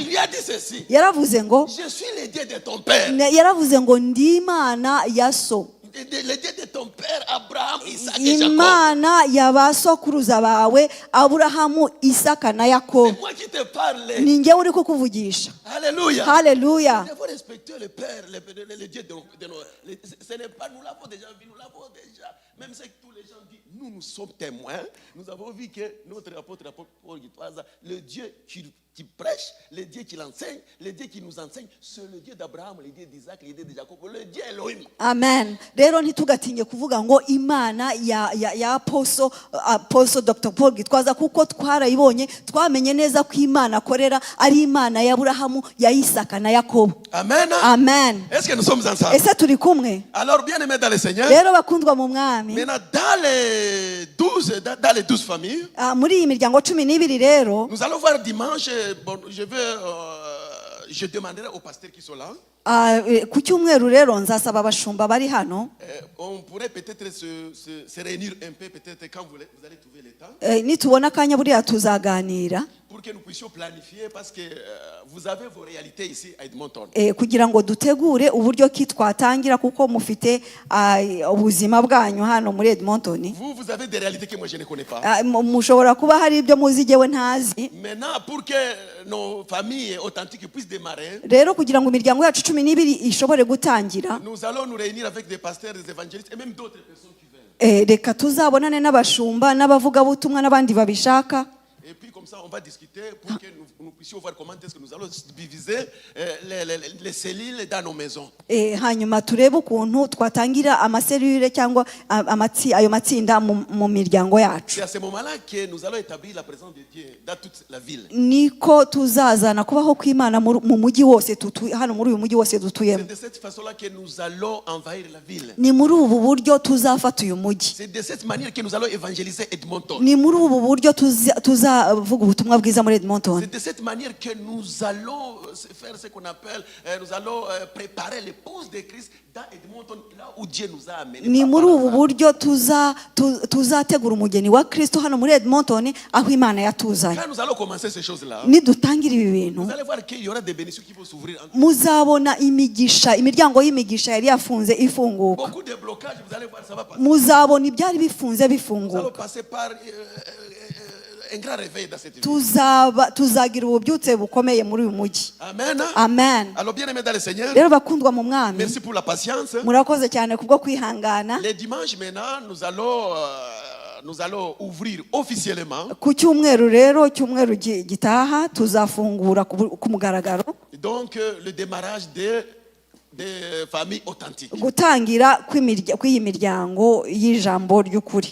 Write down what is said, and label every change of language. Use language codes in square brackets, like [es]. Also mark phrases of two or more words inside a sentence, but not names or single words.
[fr] il lui a dit ceci. [rw] yaravuze ngo [fr] Je suis le Dieu de ton père. [rw] yaravuze ngo ndi imana ya so, [fr] Le Dieu de ton père, Abraham, Isaac et Jacob. [rw] imana ya ba sokuruza bawe Aburahamu, Isaka na Yakobo. [fr] C'est moi qui te parle. [rw] Ni njye uri kukuvugisha. [fr] Alléluia. [rw] Haleluya. [fr] Nous devons respecter le Père, le Dieu de nos. Ce n'est pas, nous l'avons déjà vu, nous l'avons déjà. Même ce que tous les gens disent, nous sommes témoins. Nous avons vu que notre apôtre Paul Gitwaza, le Dieu qui prêche, le Dieu qui l'enseigne, le Dieu qui nous enseigne, c'est le Dieu d'Abraham, le Dieu d'Isaac, le Dieu de Jacob, le Dieu Elohim. Amen. [rw] Rero ntitugatinye kuvuga ngo imana ya apostle Dr. Paul Gitwaza, kuko twarayibonye, twamenye neza ko imana akorera ari imana ya Aburahamu, ya Isaka na Yakobo. Amen. Amen. [fr] Est-ce que nous sommes ensemble? [rw] Ese turi kumwe? [fr] Alors, bien aimés dans le Seigneur, [rw] Rero bakundwa mu mwami, [fr] maintenant dans les 12 familles, [rw] muri iyi miryango 12 rero [fr] nous allons voir dimanche. Bon, je demanderai aux pasteurs qui sont là. [rw] ku cyumweru rero nzasaba abashumba bari hano. [fr] On pourrait peut-être se réunir un peu, peut-être quand vous allez trouver le temps. [rw] Nitubona akanya buriya tuzaganira [fr] Pour que nous puissions planifier, parce que vous avez vos réalités ici à Edmonton. [rw] kugira ngo dutegure uburyo ki twatangira, kuko mufite ubuzima bwanyu hano muri Edmonton. [fr] Vous avez des réalités que moi je ne connais pas. [rw] Mushobora kuba hari ibyo muzi jyewe ntazi. [fr] Maintenant, pour que nos familles authentiques puissent démarrer, [rw] Rero kugira ngo imiryango yacu 12 ishobore gutangira, [fr] nous allons nous réunir avec des pasteurs, des évangélistes et même d'autres personnes qui veulent. [rw] reka tuzabonane n'abashumba n'abavugabutumwa n'abandi babishaka. [fr] Et puis comme ça, on va discuter pour que nous puissions voir comment est-ce que nous allons diviser les cellules dans nos maisons. [rw] Hanyuma turebe ukuntu twatangira amaserire cyangwa ayo matsinda mu miryango yacu. [fr] C'est à ce moment-là que nous allons établir la présence de Dieu dans toute la ville. [rw] Niko tuzazana kubaho kw'Imana mu mujyi wose hano muri uyu mujyi wose dutuyemo. [fr] C'est de cette façon-là que nous allons envahir la ville. [rw] Ni muri ubu buryo tuzafata uyu mujyi. [fr] C'est de cette manière que nous allons évangéliser Edmonton. [rw] Ni muri ubu buryo tuzavuga ubutumwa bwiza muri Edmonton. [fr] C'est de cette manière que nous allons faire ce qu'on appelle, nous allons préparer l'épouse de Christ dans Edmonton, là où Dieu nous a amenés. [rw] Ni muri ubu buryo tuzategura umugeni wa Kristo hano muri Edmonton, aho Imana yatuzanye. [fr] Quand nous allons commencer ces choses-là, [rw] Nidutangira ibi bintu, [fr] vous allez voir qu'il y aura des bénédictions qui vont s'ouvrir. [rw] muzabona imiryango y'imigisha yari yafunze ifunguka. [fr] Beaucoup de blocages, vous allez voir, ça va passer. [rw] Muzabona ibyari bifunze [fr] Nous allons [rw] bifunguka. [fr] passer par un grand réveil dans cette ville. [rw] Tuzagira ububyutse bukomeye muri uyu mujyi. Amen. Amen. [fr] Alors bien aimés dans le Seigneur, [rw] Rero bakundwa mu mwami, [fr] merci pour la patience. [rw] murakoze cyane kubwo kwihangana. [fr] Les dimanches maintenant, nous allons ouvrir officiellement. [rw] Ku cyumweru rero, cyumweru gitaha tuzafungura ku mugaragaro. [fr] Donc le démarrage des familles authentiques. [rw] Gutangira kw'iyi miryango y'ijambo ry'ukuri.